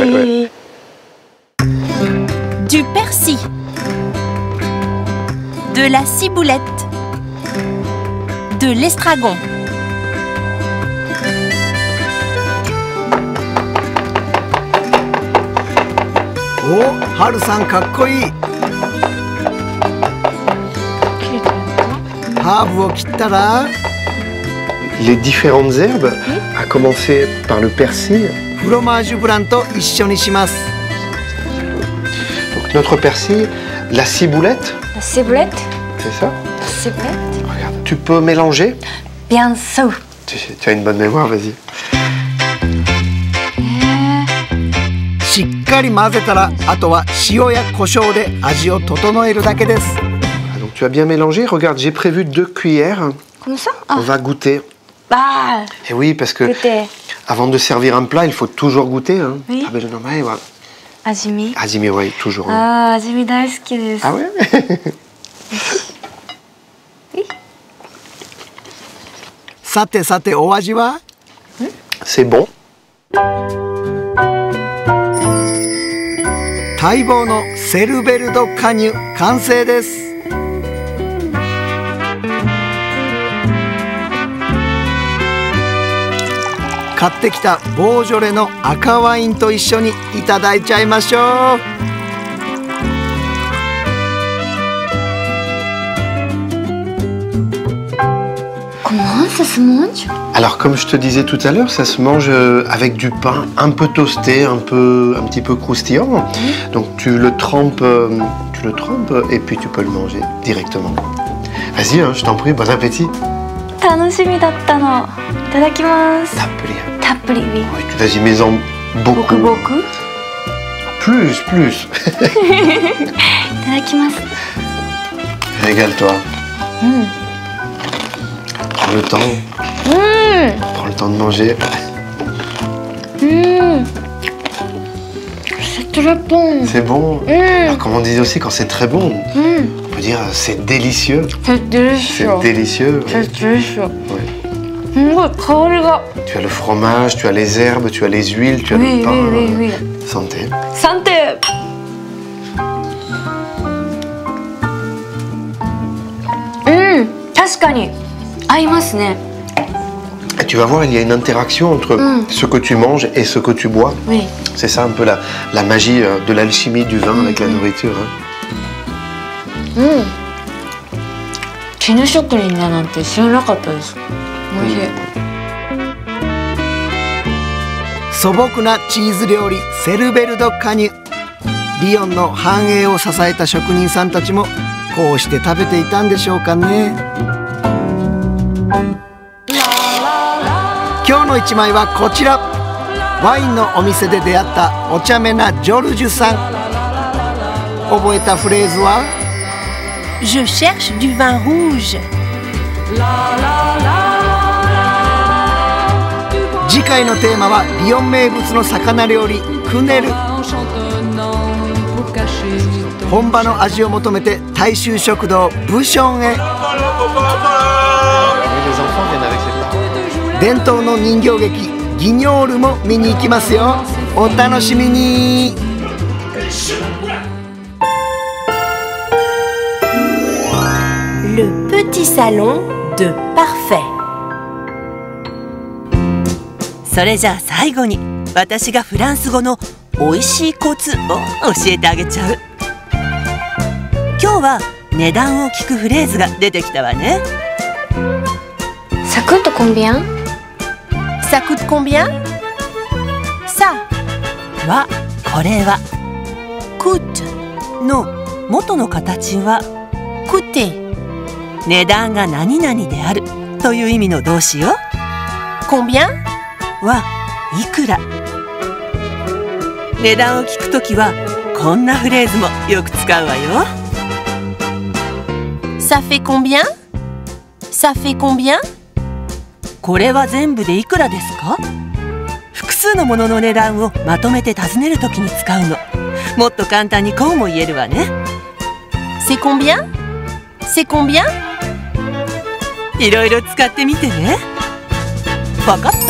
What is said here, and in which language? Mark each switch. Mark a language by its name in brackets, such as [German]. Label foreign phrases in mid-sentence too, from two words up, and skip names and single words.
[French] Ouais. Du persil. De la ciboulette. De l'estragon. [Japanese] お、はるさんかっこいい。ハーブを切ったら [French] Les différentes herbes, à commencer par le persil. [Japanese] フロマージュブランと一緒にします。 [French] Donc notre persil, la ciboulette, La ciboulette. c'est ça? La ciboulette. Regarde, tu peux mélanger? Bien sûr. Tu as une bonne mémoire, vas-y. [Japanese] しっかり混ぜたら、あとは塩や胡椒で味を整えるだけです。 [French] Ah, donc tu as bien mélangé. Regarde, j'ai prévu 2 cuillères. Comme ça? On va goûter. Ah, Et oui, parce que goûter. avant de servir un plat, il faut toujours goûter. Hein. Oui. Ah ben non, mais ouais. Ajimi. Ajimi, oui, toujours. Hein. [Japanese] Ah, ajimi 大好きです。 [French] Ah ouais? Oui. [Japanese] さてさて、お味は？ [French] C'est bon. [Japanese] 待望のセルベル・ド・カニュ完成です。買ってきたボージョレの赤ワインと一緒にいただいちゃいましょう。 [French] Comment ça se mange? Alors, comme je te disais tout à l'heure, ça se mange avec du pain un peu toasté, un petit peu croustillant. Donc, tu le trempes et puis tu peux le manger directement. Vas-y, hein, je t'en prie, bon appétit. [Japanese] 楽しみだったの。いただきます。 [French] Tape-les. [Japanese] たっぷり。 [French] Oui, vas-y, mets-en beaucoup. Beaucoup. Plus. [Japanese] いただきます。 [French] Régale-toi. Prends le temps. Prends le temps de manger. C'est très bon. C'est bon. Alors, comme on dit aussi, quand c'est très bon, on peut dire c'est délicieux. C'est délicieux. C'est délicieux. Ouais. C'est délicieux. Ouais. [Japanese] すごい香りが。 [French] Tu as le fromage, tu as les herbes, tu as les huiles, tu as Oui, le pain. oui, oui, oui. Santé. Santé. [Japanese] 確かに合いますね。 [French] Et tu vas voir, il y a une interaction entre ce que tu manges et ce que tu bois. Oui. C'est ça un peu la magie de l'alchimie du vin avec la nourriture. Hein. [Japanese] 絹職人だなんて知らなかったです。美味しい。素朴なチーズ料理セルベル・ド・カニュ。リヨンの繁栄を支えた職人さんたちもこうして食べていたんでしょうかね。今日の一枚はこちら。ワインのお店で出会ったお茶目なジョルジュさん。覚えたフレーズは [French] Je cherche du vin rouge. [Japanese] 次回のテーマはリヨン名物の魚料理クネル。本場の味を求めて大衆食堂ブションへ。 [French] Oui, les enfants viennent avec ses parents. [Japanese] 伝統の人形劇ギニョールも見に行きますよ。お楽しみに。 [French] Le petit salon de Parfait. [Japanese] それじゃあ最後に私がフランス語の美味しいコツを教えてあげちゃう。今日は値段を聞くフレーズが出てきたわね。 [French] Ça coûte combien? Ça coûte combien? Ça [Japanese] はこれは coûte の元の形は [French] coûter. [Japanese] 値段が何々であるという意味の動詞よ。 [French] Combien? [Japanese] はいくら。値段を聞くときはこんなフレーズもよく使うわよ。 [French] Ça fait combien? Ça fait combien? [Japanese] これは全部でいくらですか？複数のものの値段をまとめて尋ねるときに使うの。もっと簡単にこうも言えるわね。 [French] C'est combien? C'est combien? [Japanese] いろいろ使ってみてね。わかった？パフェ！